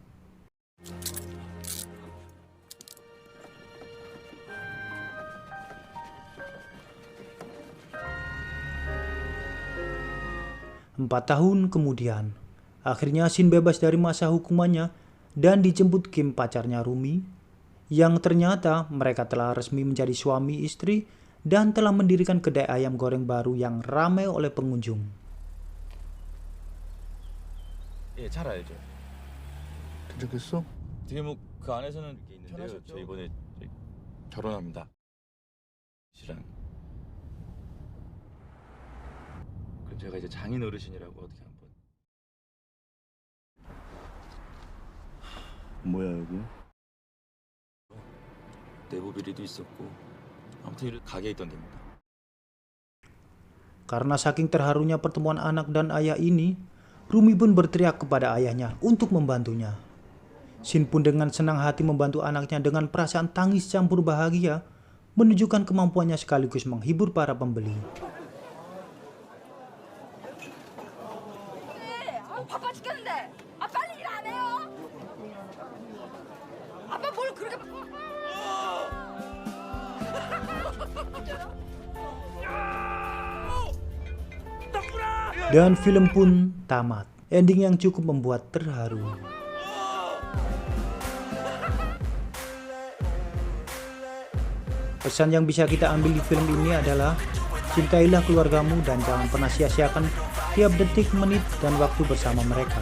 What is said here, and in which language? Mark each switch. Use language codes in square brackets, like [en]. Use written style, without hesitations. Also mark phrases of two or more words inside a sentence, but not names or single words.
[id] Empat tahun kemudian, akhirnya Shin bebas dari masa hukumannya dan dijemput Kim, pacarnya Rumi, yang ternyata mereka telah resmi menjadi suami istri dan telah mendirikan kedai ayam goreng baru yang ramai oleh pengunjung. [ko] 예, 잘 알죠. 도착했어? 되게 뭐 그 안에서는 이렇게 있는데요. 저 이번에 결혼합니다. 씨랑. 그럼 제가 이제 장인 어르신이라고 어떻게 한번. 뭐야 여기? 내부 비리도 있었고 아무튼 가게에 있던 데입니다. [id] Karena saking terharunya pertemuan anak dan ayah ini, Rumi pun berteriak kepada ayahnya untuk membantunya. Shin pun dengan senang hati membantu anaknya dengan perasaan tangis campur bahagia, menunjukkan kemampuannya sekaligus menghibur para pembeli. [ko] 바빠 죽겠는데. 아 빨리 일 안 해요? 아빠 뭘 그렇게 [id] Dan film pun tamat. Ending yang cukup membuat terharu. Pesan yang bisa kita ambil di film ini adalah cintailah keluargamu dan jangan pernah sia-siakan tiap detik, menit, dan waktu bersama mereka.